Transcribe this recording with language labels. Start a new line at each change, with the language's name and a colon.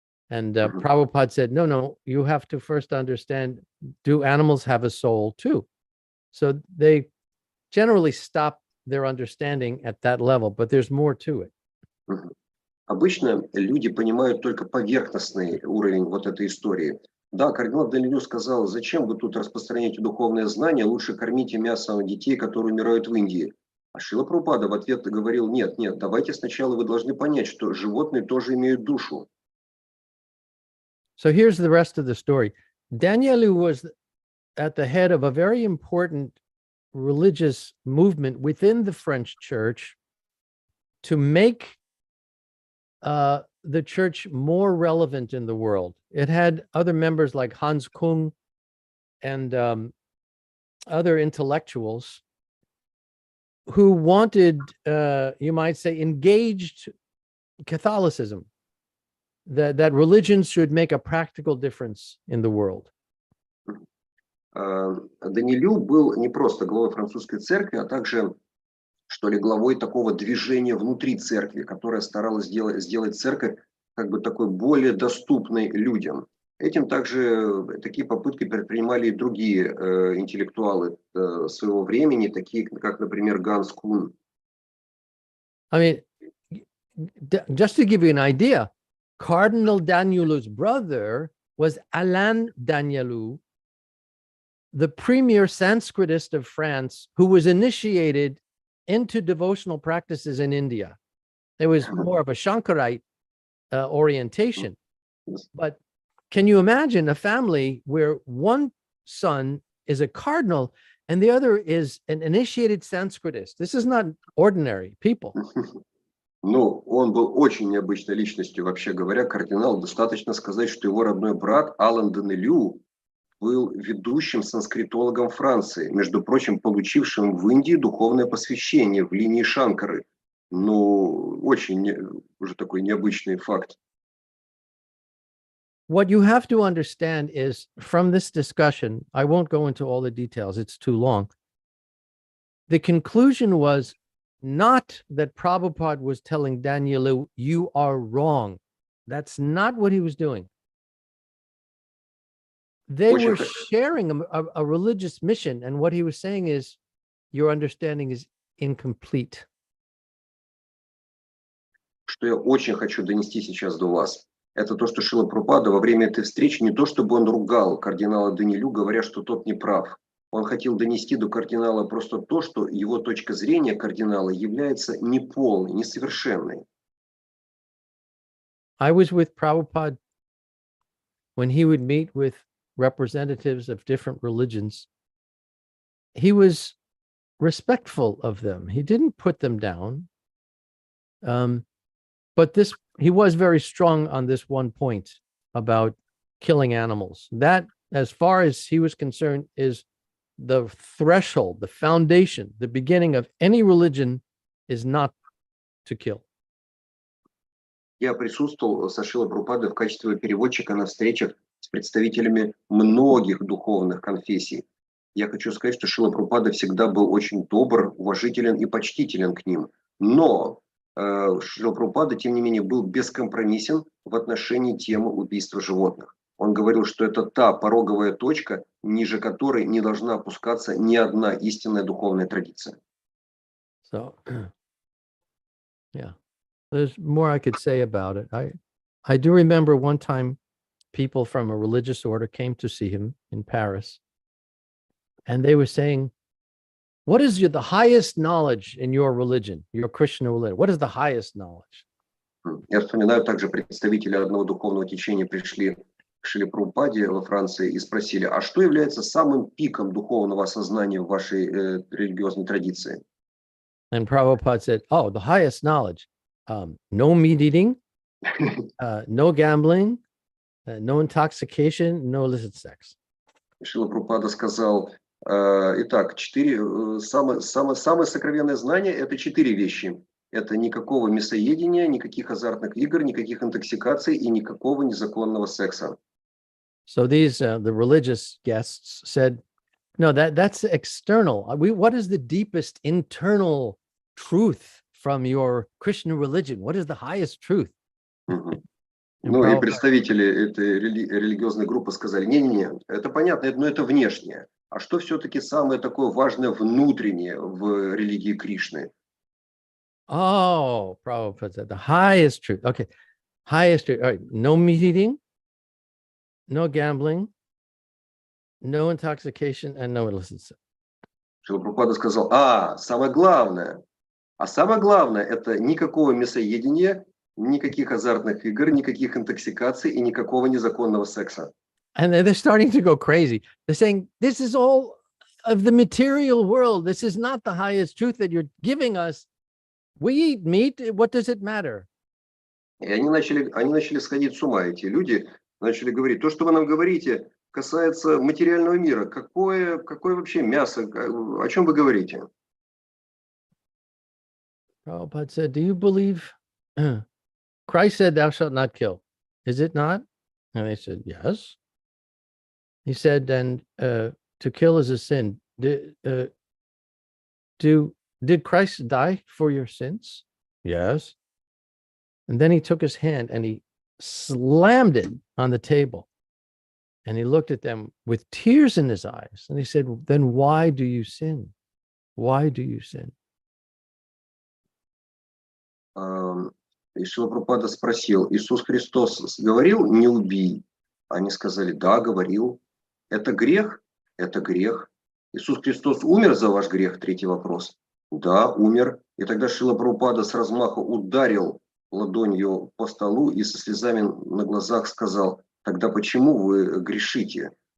English: And Prabhupada said, no, you have to first understand, do animals have a soul too? So they generally stop their understanding at that level, but there's more to it.
Russian: Обычно люди понимают только поверхностный уровень вот этой истории. Да, кардинал Данилю сказал: зачем вы тут распространяете духовные знания, лучше кормите мясом детей, которые умирают в Индии. А Шрила Прабхупада в ответ говорил: нет, давайте сначала вы должны понять, что животные тоже имеют душу.
English: So here's the rest of the story. Danilou was at the head of a very important religious movement within the French Church to make the church more relevant in the world. It had other members like Hans Kung and other intellectuals who wanted, you might say, engaged Catholicism. that religions should make a practical difference in the world.
Russian: Даниэлю был не просто главой французской церкви, а также, что ли, главой такого движения внутри церкви, которое старалось сделать церковь как бы такой более доступной людям. Этим также такие попытки предпринимали и другие интеллектуалы своего времени, такие как, например, Ганс Кун.
English: I mean, just to give you an idea, Cardinal Danielou's brother was Alain Danielou, the premier Sanskritist of France, who was initiated into devotional practices in India. There was more of a Shankarite orientation. But can you imagine a family where one son is a cardinal and the other is an initiated Sanskritist? This is not ordinary people.
Russian: Ну, он был очень необычной личностью, вообще говоря, кардинал. Достаточно сказать, что его родной брат Алан Даниэлю был ведущим санскритологом Франции, между прочим, получившим в Индии духовное посвящение в линии Шанкары. Ну, очень уже такой необычный факт.
English: What you have to understand is from this discussion, I won't go into all the details, it's too long. The conclusion was not that Prabhupada was telling Danielu, you are wrong. That's not what he was doing. They were sharing a religious mission, and what he was saying is, your understanding is incomplete.
Russian: Что я очень хочу донести сейчас до вас, это то, что Шрила Прабхупада во время этой встречи не то, чтобы он ругал кардинала Даниэлю, говоря, что тот не прав. Он хотел донести до кардинала просто то, что его точка зрения кардинала является неполной, несовершенной.
English: I was with Prabhupada when he would meet with representatives of different religions. He was respectful of them. He didn't put them down. But he was very strong on this one point about killing animals. That, as far as he was concerned, is the threshold, the foundation, the beginning of any religion is not to kill.
Russian: Я присутствовал со Шрилой Прабхупадой в качестве переводчика на встречах с представителями многих духовных конфессий. Я хочу сказать, что Шрила Прабхупада всегда был очень добр, уважителен и почтителен к ним. Но Шрила Прабхупада, тем не менее, был бескомпромиссен в отношении темы убийства животных. Он говорил, что это та пороговая точка, ниже которой не должна опускаться ни одна истинная духовная традиция.
English: So, yeah, there's more I could say about it. I do remember one time people from a religious order came to see him in Paris, and they were saying, what is the highest knowledge in your religion, your Christian religion? What is the highest knowledge?
Russian: Я вспоминаю, также представители одного духовного течения пришли к Шриле Прабхупаде во Франции и спросили, а что является самым пиком духовного осознания в вашей религиозной традиции?
English: And Prabhupada said, oh, the highest knowledge, no meat eating, no gambling, no intoxication, no illicit sex.
Russian: Шрила Прабхупада сказал, итак, самое сокровенное знание – это 4 вещи. Это никакого мясоедения, никаких азартных игр, никаких интоксикаций и никакого незаконного секса.
English: So these the religious guests said, no, that's external. What is the deepest internal truth from your Christian religion? What is the highest truth?
Russian: Ну и представители этой религиозной группы сказали, не-не-не, это понятно, но это внешнее. А что все-таки самое такое важное внутреннее в религии Кришны?
English: Oh, Prabhupada said the highest truth. Okay, highest truth. All right, no meat eating, no gambling, no intoxication, and no illicit sex.
Russian: Шрила Прабхупада сказал, самое главное это никакого мясоедения, никаких азартных игр, никаких интоксикаций и никакого незаконного секса.
English: And they're starting to go crazy. They're saying, this is all of the material world. This is not the highest truth that you're giving us. We eat meat. What does it matter?
Russian: И они начали сходить с ума. Эти люди начали говорить, то, что вы нам говорите, касается материального мира. Какое вообще мясо? О чем вы говорите?
English: Prabhupada said, do you believe? Christ said, thou shalt not kill. is it not? And they said, yes. He said, and to kill is a sin. Did Christ die for your sins? Yes. And then he took his hand and he slammed it on the table. And he looked at them with tears in his eyes. And he said, then why do you sin? Why do you sin?
Russian: И Шрила Прабхупада спросил, Иисус Христос говорил, не убий? Они сказали, да, говорил. Это грех? Это грех. Иисус Христос умер за ваш грех? Третий вопрос. Да, умер. И тогда Шрила Прабхупада с размаху ударил ладонью по столу и со слезами на глазах сказал, тогда почему вы грешите?